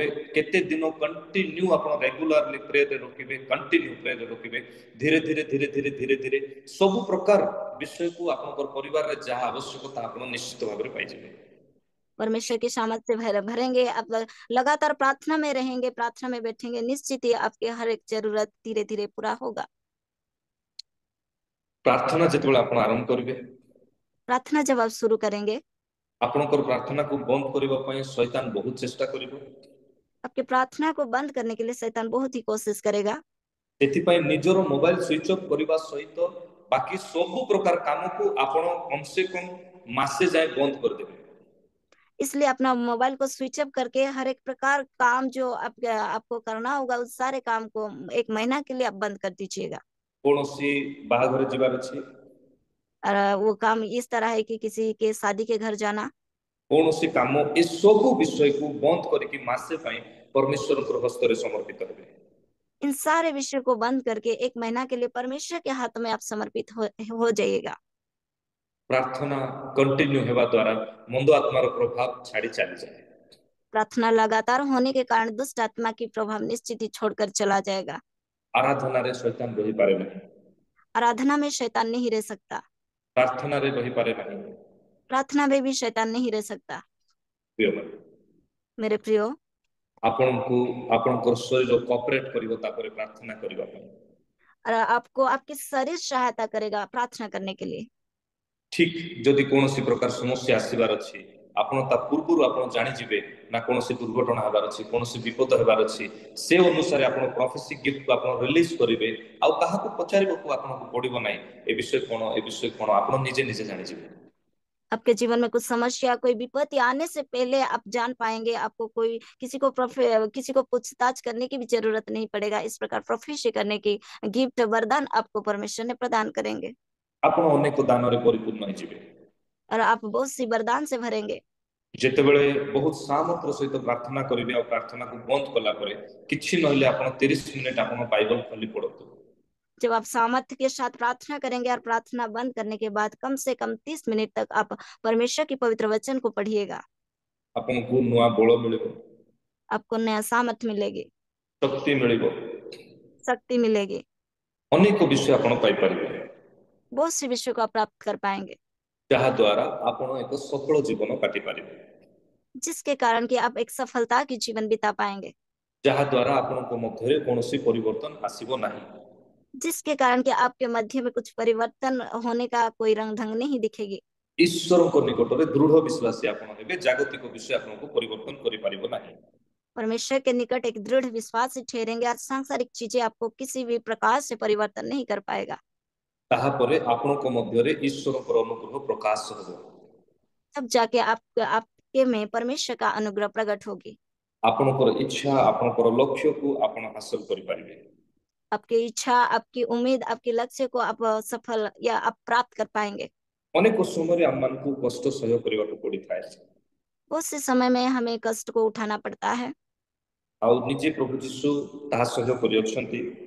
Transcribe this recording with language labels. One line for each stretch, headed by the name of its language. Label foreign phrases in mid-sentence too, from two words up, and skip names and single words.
Odia: କେତେ ଦିନ କଣ୍ଟିନ୍ୟୁ ଆପଣ
English: regularly prayer
Odia: ରେ ରୋକିବେ,
English: continue prayer
Odia: ରେ ରୋକିବେ, ଧୀରେ ଧୀରେ ଧୀରେ ଧୀରେ ଧୀରେ ଧୀରେ ସବ ପ୍ରକାର ବିଷୟ କୋ ଆପଣ ପରିବାର ରେ ଯାହା ଆବଶ୍ୟକତା ଆପଣ ନିଶ୍ଚିତ ଭାବ ରେ ପାଇ ଯିବେ।
Hindi: परमेश्वर की सामर्थ से भरेंगे। आप लगातार प्रार्थना में रहेंगे, प्रार्थना में बैठेंगे, निश्चित ही आपके हर एक जरूरत धीरे धीरे पूरा होगा।
Odia: प्रार्थना ଯେତେବେଳେ ଆପଣ ଆରମ୍ଭ କରିବେ,
Hindi: प्रार्थना जब आप शुरू करेंगे,
Odia: ଆପଣଙ୍କର ପ୍ରାର୍ଥନାକୁ ବନ୍ଦ କରିବା ପାଇଁ ଶୈତାନ ବହୁତ ଚେଷ୍ଟା କରିବ।
Hindi: आपके प्रार्थना को बंद करने के लिए शैतान बहुत ही कोशिश करेगा।
Odia: ସେଥିପାଇଁ ନିଜର
English: mobile switch off
Odia: କରିବା ସହିତ ବାକି ସବୁ ପ୍ରକାର କାମକୁ ଆପଣ କମ ସେ କମ ମାସେ ଯାଏ ବନ୍ଦ କରିଦେବେ।
Hindi: इसलिए अपना मोबाइल को
English: switch off
Hindi: करके हर एक प्रकार काम जो आपको करना होगा उस सारे काम को 1 महीना के लिए आप बंद कर दीजिएगा।
Odia: କୌଣସି ବାହାଘର ଯିବାର ଅଛି,
Hindi: और वो काम इस तरह है कि किसी के शादी के घर जाना,
Odia: କୌଣସି କାମ ଏସବୁ ବିଷୟକୁ ବନ୍ଦ କରିକି ମାସେ ପାଇଁ ପରମେଶ୍ୱରଙ୍କର ହସ୍ତରେ ସମର୍ପିତ ହେବେ।
Hindi: इन सारे विषय को बंद करके 1 महीना के लिए परमेश्वर के हाथ में आप समर्पित हो जाइएगा।
Odia: ପ୍ରାର୍ଥନା କଣ୍ଟିନ୍ୟୁ ହେବା ଦ୍ୱାରା ମନ୍ଦ ଆତ୍ମାର ପ୍ରଭାବ ଛାଡି ଚାଲିଯାଏ।
Hindi: प्रार्थना लगातार होने के कारण दुष्ट आत्मा की प्रभाव निश्चित ही छोड़कर चला जाएगा।
Odia: ଆରାଧନାରେ ଶୈତାନ ରହିପାରେ ନାହିଁ,
Hindi: आराधना में शैतान नहीं रह सकता,
Odia: ପ୍ରାର୍ଥନାରେ ରହିପାରେ ନାହିଁ।
Hindi: प्रार्थना में भी शैतान नहीं रह सकता।
Odia: ପ୍ରିୟମାନେ,
Hindi: मेरे प्रियो,
Odia: ଆପଣଙ୍କୁ ଆପଣଙ୍କର ଶରୀର କୋଅପରେଟ କରିବ ତାପରେ ପ୍ରାର୍ଥନା କରିବା ପାଇଁ।
Hindi: और आपको आपके शरीर सहायता करेगा प्रार्थना करने के लिए।
Odia: ଠିକ ଯଦି କୌଣସି ପ୍ରକାର ସମସ୍ୟା ଆସିବାର ଅଛି, ଆପଣ ତା ପୂର୍ବରୁ ଆପଣ ଜାଣିଯିବେ ନା କୌଣସି ଦୁର୍ଘଟଣା ହେବାର ଅଛି, କୌଣସି ବିପଦ ହେବାର ଅଛି, ସେ ଅନୁସାରେ ଆପଣ
English: prophecy giftକୁ
Odia: ଆପଣ ରିଲିଜ କରିବେ। ଆଉ କାହାକୁ ପଚାରିବାକୁ ଆପଣଙ୍କୁ ପଡିବ ନାହିଁ ଏ ବିଷୟ କଣ, ଏ ବିଷୟ କଣ, ଆପଣ ନିଜେ ନିଜେ ଜାଣିଯିବେ।
Hindi: आपके जीवन में कुछ समस्या, कोई विपत्ति आने से पहले आप जान पाएंगे। आपको कोई किसी को पूछताछ करने की भी जरूरत नहीं पड़ेगा। इस प्रकार प्रोफेसी करने की गिफ्ट वरदान आपको परमेश्वर ने प्रदान करेंगे
Odia: ଆପଣ ଅନେକ ଦାନରେ ପରିପୂର୍ଣ୍ଣ ହେଇଯିବେ।
Hindi: और आप बहुत सी वरदान से भरेंगे।
Odia: ଯେତେବେଳେ ବହୁତ ସାମର୍ଥ୍ୟର ସହିତ ପ୍ରାର୍ଥନା କରିବେ ଆଉ ପ୍ରାର୍ଥନାକୁ ବନ୍ଦ କଲା ପରେ କିଛି ନହେଲେ ଆପଣ 30 ମିନିଟ ଆପଣ ବାଇବଲ ଖୋଲି ପଢନ୍ତୁ।
Hindi: जब आप सामर्थ्य के साथ प्रार्थना करेंगे और प्रार्थना बंद करने के बाद कम से कम 30 मिनट तक आप परमेश्वर की पवित्र वचन को पढ़िएगा।
Odia: ଆପଣଙ୍କୁ ନୂଆ ବଳ ମିଳିବ,
Hindi: आपको नया सामर्थ्य मिलेगी,
Odia: ଶକ୍ତି ମିଳିବ,
Hindi: शक्ति मिलेगी,
Odia: ଅନେକ ବିଷୟ ଆପଣ ପାଇପାରିବେ,
Hindi: बहुत सी विषयों को आप प्राप्त कर पाएंगे,
Odia: ଯାହା ଦ୍ୱାରା ଆପଣ ଏକ ସଫଳ ଜୀବନ କାଟି ପାରିବେ,
Hindi: जिसके कारण कि आप एक सफलता की जीवन बिता पाएंगे,
Odia: ଯାହା ଦ୍ୱାରା ଆପଣଙ୍କ ମଧ୍ୟରେ କୌଣସି ପରିବର୍ତ୍ତନ ଆସିବ ନାହିଁ।
Hindi: जिसके कारण कि आपके मध्य में कुछ परिवर्तन होने का कोई रंग ढंग नहीं दिखेगी।
Odia: ଈଶ୍ୱରଙ୍କ ନିକଟରେ ଦୃଢ ବିଶ୍ୱାସୀ ଆପଣ ହେବେ, ଜାଗତିକ ବିଷୟ ଆପଣଙ୍କୁ ପରିବର୍ତ୍ତନ କରିପାରିବ ନାହିଁ।
Hindi: परमेश्वर के निकट एक दृढ़ विश्वास से ठहरेंगे और सांसारिक चीजें आपको किसी भी प्रकार से परिवर्तन नहीं कर पाएगा।
Odia: ତାହାପରେ ଆପଣଙ୍କ ମଧ୍ୟରେ ଈଶ୍ୱରଙ୍କର ଅନୁଗ୍ରହ ପ୍ରକାଶ ହେବ।
Hindi: तब जाके आपके में परमेश्वर का अनुग्रह प्रकट होगी।
Odia: ଆପଣଙ୍କର ଇଚ୍ଛା, ଆପଣଙ୍କର ଲକ୍ଷ୍ୟକୁ ଆପଣ ହାସଲ କରିପାରିବେ।
Hindi: आपकी इच्छा, आपकी उम्मीद, आपके लक्ष्य को आप सफल या आप प्राप्त कर पाएंगे।
Odia: ଅନେକ ସମୟରେ ଆମମାନଙ୍କୁ କଷ୍ଟ ସହ୍ୟ କରିବାକୁ ପଡିଥାଏ,
Hindi: बहुत से समय में हमें कष्ट को उठाना पड़ता है।
Odia: ଆଉ ନିଜେ ପ୍ରଭୁ ଯୀଶୁ ତାହା ସହ୍ୟ କରିଅଛନ୍ତି।